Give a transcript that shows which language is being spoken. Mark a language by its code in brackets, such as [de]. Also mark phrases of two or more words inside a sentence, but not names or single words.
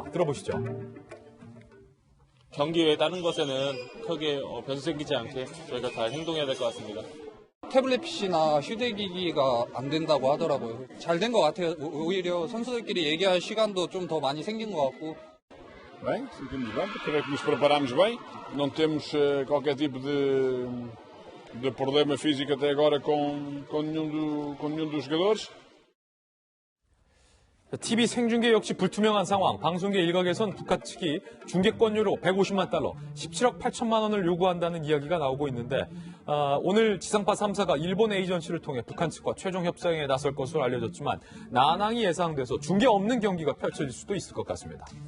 [ko] 들어보시죠. 경기 외에 다른 것에는 크게 변수 생기지 않게 저희가 잘 행동해야 될 것 같습니다. 태블릿 PC나 휴대기기가 안 된다고 하더라고요. 잘 된 것 같아요. 오히려 선수들끼리 얘기할 시간도 좀 더 많이 생긴 것 같고. [pt] Bem, sentimos bem, porque creio que nos preparámos bem. Não temos qualquer tipo de problema físico até agora com nenhum dos jogadores. [ko] TV 생중계 역시 불투명한 상황. 방송계 일각에선 북한 측이 중계권료로 150만 달러, 17억 8천만 원을 요구한다는 이야기가 나오고 있는데 오늘 지상파 3사가 일본 에이전시를 통해 북한 측과 최종 협상에 나설 것으로 알려졌지만 난항이 예상돼서 중계 없는 경기가 펼쳐질 수도 있을 것 같습니다.